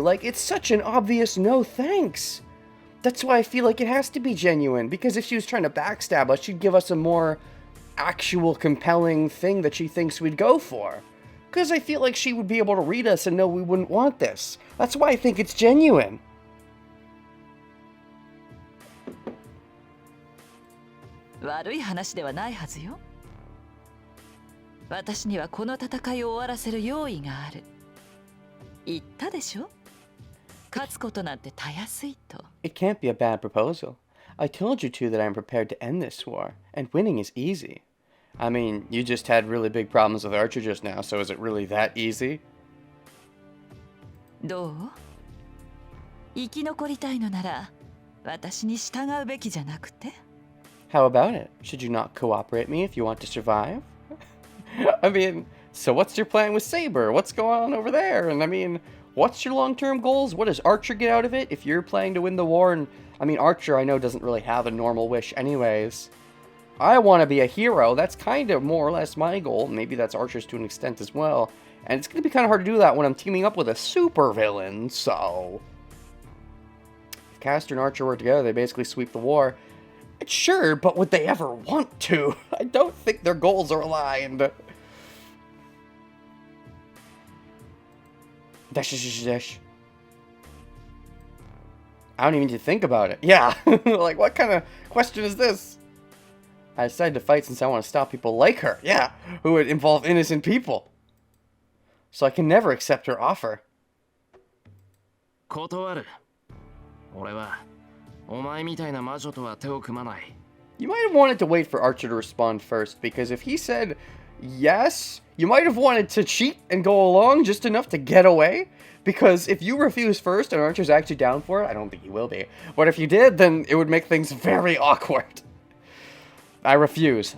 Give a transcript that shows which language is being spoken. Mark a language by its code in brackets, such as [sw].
[en] Like, it's such an obvious no thanks. That's why I feel like it has to be genuine. Because if she was trying to backstab us, she'd give us a more actual compelling thing that she thinks we'd go for. Because I feel like she would be able to read us and know we wouldn't want this. That's why I think it's genuine. [ja] 悪い話ではないはずよ。私にはこの戦いを終わらせる用意がある。言ったでしょ？勝つことなんてたやすいと。 [en] It can't be a bad proposal. I told you two that I'm prepared to end this war, and winning is easy. I mean, you just had really big problems with Archer just now, so is it really that easy? [ja] どう？生き残りたいのなら、私に従うべきじゃなくて？ [en] How about it? Should you not cooperate me if you want to survive? I mean, so what's your plan with Saber? What's going on over there? And I mean, what's your long-term goals? What does Archer get out of it? If you're planning to win the war, and I mean, Archer I know doesn't really have a normal wish anyways. I want to be a hero. That's kind of more or less my goal. Maybe that's Archer's to an extent as well. And it's going to be kind of hard to do that when I'm teaming up with a super villain, so... If Castor and Archer work together, they basically sweep the war. Sure, but would they ever want to? I don't think their goals are aligned. Dash. I don't even need to think about it. Yeah, like what kind of question is this? I decided to fight since I want to stop people like her. Yeah, who would involve innocent people. So I can never accept her offer. [ja] 断る。俺はお前みたいな魔女とは手を組まない。 [en] You might have wanted to wait for Archer to respond first, because if he said yes, you might have wanted to cheat and go along just enough to get away. Because if you refuse first and Archer's actually down for it, I don't think he will be. But if you did, then it would make things very awkward. I refuse.